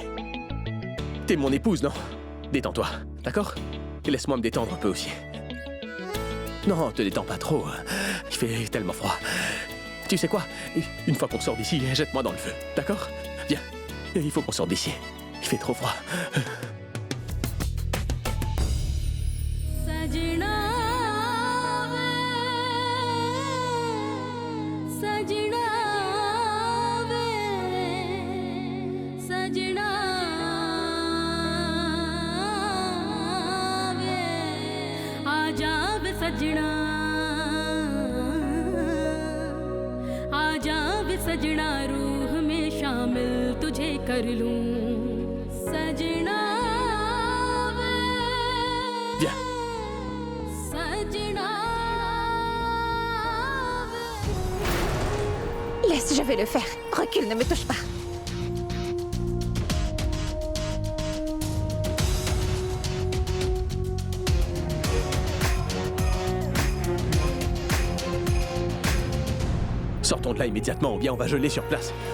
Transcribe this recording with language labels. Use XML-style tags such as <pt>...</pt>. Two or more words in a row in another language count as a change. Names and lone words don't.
<fr>T'es mon épouse, non? Détends-toi, d'accord? Et laisse-moi me détendre un peu aussi. Non, te détends pas trop. Il fait tellement froid. Tu sais quoi? Une fois qu'on sort d'ici, jette-moi dans le feu, d'accord? Viens, il faut qu'on sorte d'ici. Il fait trop froid.</fr> <hi>सजना वे सजना वे सजना वे आजा वे सजना आजा वे सजना रूह में शामिल तुझे कर लूं सजना वे</hi> <fr>Viens.</fr> <hi>सजना</hi> <fr>Laisse, je vais le faire. Recule, ne me touche pas. Sortons de là immédiatement ou bien on va geler sur place.</fr>